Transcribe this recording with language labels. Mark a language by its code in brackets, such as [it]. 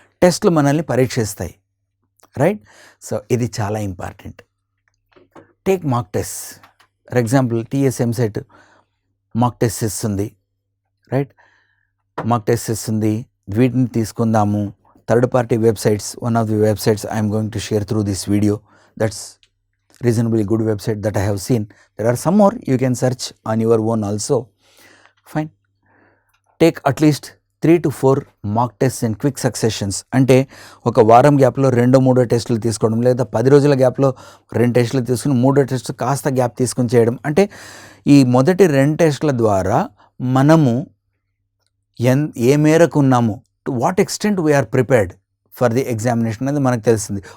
[te] టెస్ట్లు మనల్ని పరీక్షిస్తాయి, రైట్? సో ఇది చాలా important. [en] Take mark test. For example [te] TS EAMCET mark test ఇస్తుంది, రైట్? మార్క్ టెస్ట్ ఇస్తుంది. వీటిని తీసుకుందాము. [en] Third party websites, one of the websites I'm going to share through this video. That's reasonably good website that I have seen. There are some more you can search on your own also. Fine. Take at least 3 to 4 mock tests in quick successions. [te] అంటే ఒక వారం గ్యాప్లో 2-3 టెస్టులు తీసుకోవడం, లేదా 10 రోజుల గ్యాప్లో 2 టెస్టులు తీసుకుని 3 టెస్టులు కాస్త గ్యాప్ తీసుకుని చేయడం. అంటే ఈ మొదటి 2 టెస్టుల ద్వారా మనము ఏ మేరకు ఉన్నాము, [en] to what extent we are prepared for the examination [te] అనేది మనకు తెలిసింది.